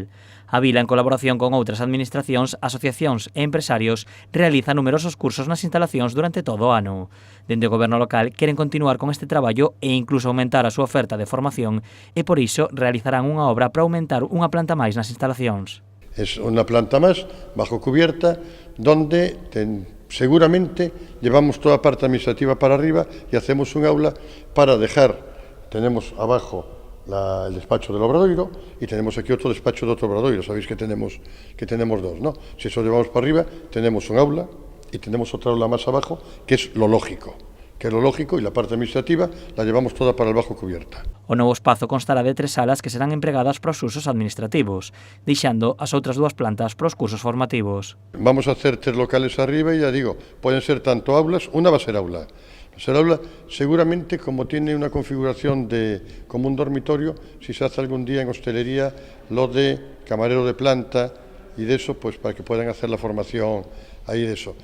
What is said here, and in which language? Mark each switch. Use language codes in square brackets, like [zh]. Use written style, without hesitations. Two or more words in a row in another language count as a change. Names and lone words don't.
[gl] A vila, en colaboración con outras administracións, asociacións e empresarios, realiza numerosos cursos nas instalacións durante todo o ano. Dende o goberno local queren continuar con este traballo e incluso aumentar a súa oferta de formación e por iso realizarán unha obra para aumentar unha planta máis nas instalacións. [es] Es una planta más, bajo cubierta, donde seguramente llevamos toda la parte administrativa para arriba y hacemos un aula para dejar, tenemos abajo el despacho del Obradoiro y tenemos aquí otro despacho de otro Obradoiro, sabéis que tenemos dos, ¿no? Si eso llevamos para arriba, tenemos un aula y tenemos otra aula más abajo, que es lo lógico. Y la parte administrativa la llevamos toda para el bajo cubierta. [gl] O novo espazo constará de 3 salas que serán empregadas para os usos administrativos, deixando as outras 2 plantas para os cursos formativos. [es] Vamos a hacer 3 locales arriba y ya digo, pueden ser tanto aulas, una va a ser aula. Seguramente, como tiene una configuración como un dormitorio, si se hace algún día en hostelería, lo de camarero de planta y de eso, pues para que puedan hacer la formación ahí de eso.